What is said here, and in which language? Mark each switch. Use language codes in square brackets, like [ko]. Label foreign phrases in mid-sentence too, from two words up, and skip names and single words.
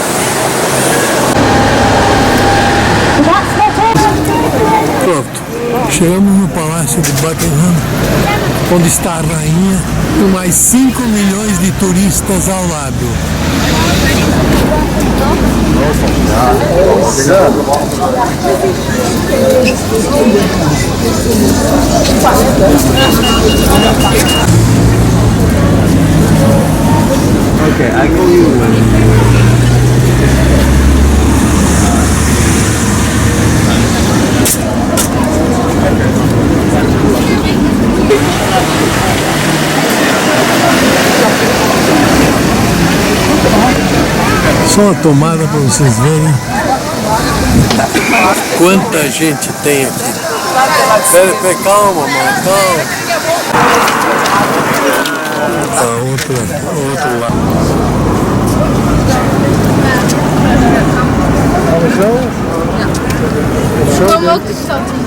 [pt] Pronto, Chegamos no Palácio de Buckingham, onde está a rainha e mais 5 milhões de turistas ao lado. [en] Okay, I go you. [pt] Só a tomada para vocês verem quanta gente tem aqui. Pera, calma, mano, calma. Outro lado. [nl] Kom ook de stad in.